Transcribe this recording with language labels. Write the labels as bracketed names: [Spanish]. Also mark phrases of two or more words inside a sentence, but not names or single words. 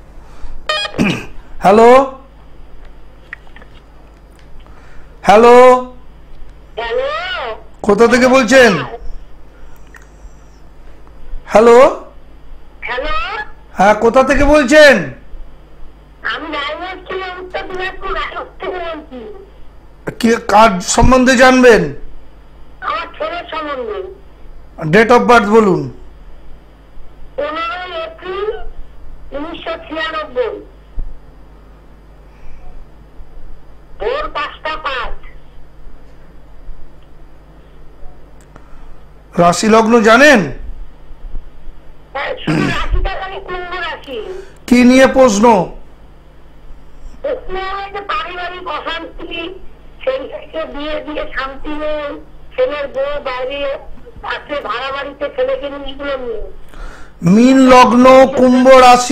[Bangla] হ্যালো হ্যালো, কোথা থেকে বলছেন? হ্যালো হ্যাঁ, কোথা থেকে বলছেন? কি কার্ড সম্বন্ধে জানবেন? [English] date of birth बोलून। [Bangla] 15 এপ্রিল 1996 ভোর 5:05। রাশি লগ্ন জানেন? কুম্ভ রাশি। কি নিয়ে প্রশ্ন? পারিবারিক অশান্তি, ছেলেকে বিয়ে দিয়ে শান্তি নেই, ছেলের বউ বাইরে আছে, ভাড়া বাড়িতে ছেলেকে নিয়ে। মীন লগ্ন, কুম্ভ রাশি।